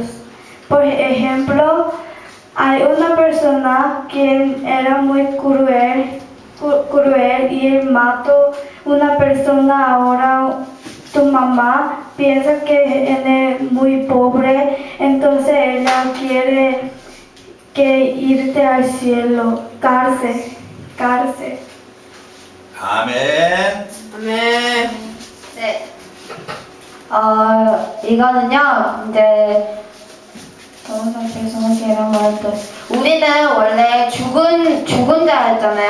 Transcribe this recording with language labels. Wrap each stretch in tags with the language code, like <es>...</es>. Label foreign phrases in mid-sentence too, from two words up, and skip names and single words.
<es>Por ejemplo, hay una persona que era muy cruel y él mató una persona. Ahora tu mamá piensa que él es muy pobre, entonces ella quiere que irte al cielo. Cárcel.</es> <ko>아멘.</ko> <es>Amén.</es> <ko>네. 이거는요, 이제, 우리는 원래 죽은 자였잖아요.</ko>